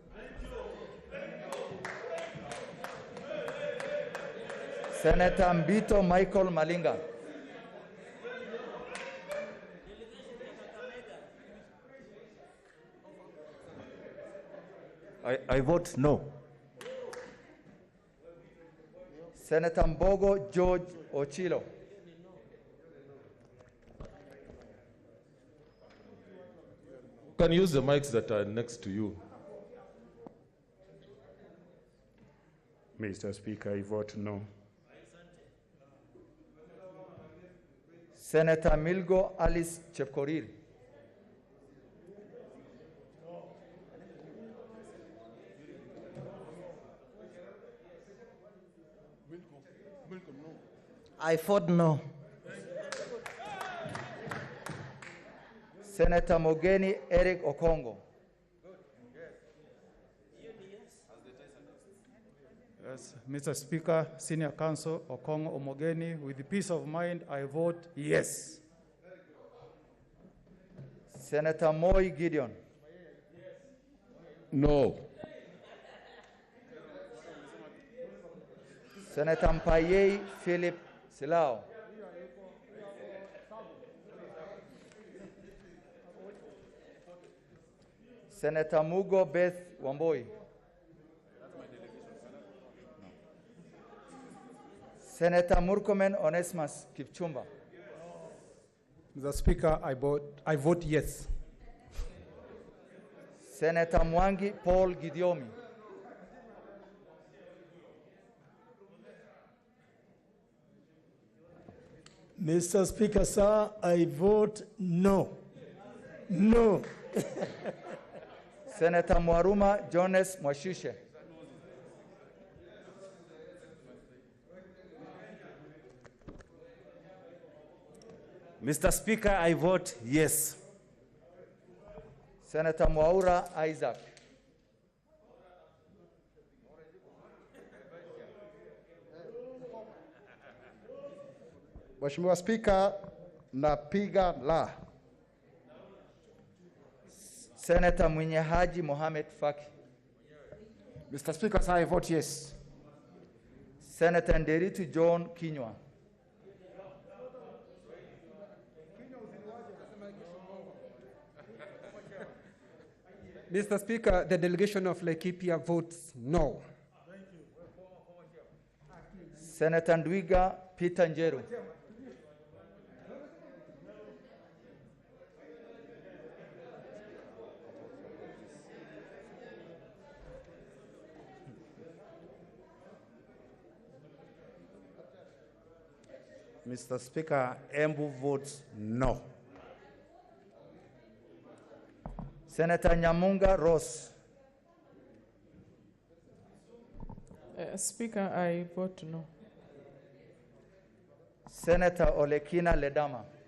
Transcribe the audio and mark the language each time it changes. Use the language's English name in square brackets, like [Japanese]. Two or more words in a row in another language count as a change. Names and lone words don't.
[English] Senator Mbito Michael Malinga. I vote no. Senator Mbogo George Ochilo. You can use the mics that are next to you. Mr. Speaker, I vote no. Senator Milgo Alice Chepkorir. I vote no. Senator Mogeni Eric Okongo. Yes, Mr. Speaker, Senior Counsel Okongo Omogeni, with peace of mind, I vote yes. Senator Moi Gideon. No. Senator Mpaye Philip Silao. Senator Mugo Beth Wamboi. Senator Murkomen Onesmus Kipchumba. Mr. Speaker, I vote yes. Senator Mwangi Paul Gidiomi. Mr. Speaker, sir, I vote no. No. Senator Mwaruma Jones Mwashushe. Mr. Speaker, I vote yes. Senator Mwaura Isaac. [Swahili] Mheshimiwa Spika, napiga la. [English] Senator Mwenye Haji Mohamed Faki. Mr. Speaker, sir, I vote yes. Senator Nderitu John Kinywa. Mr. Speaker, the delegation of Laikipia votes no. Senator Ndwiga Peter Njeru. Mr. Speaker, Embu votes no. Senator Nyamunga Ross. Speaker, I vote no. Senator Olekina Ledama.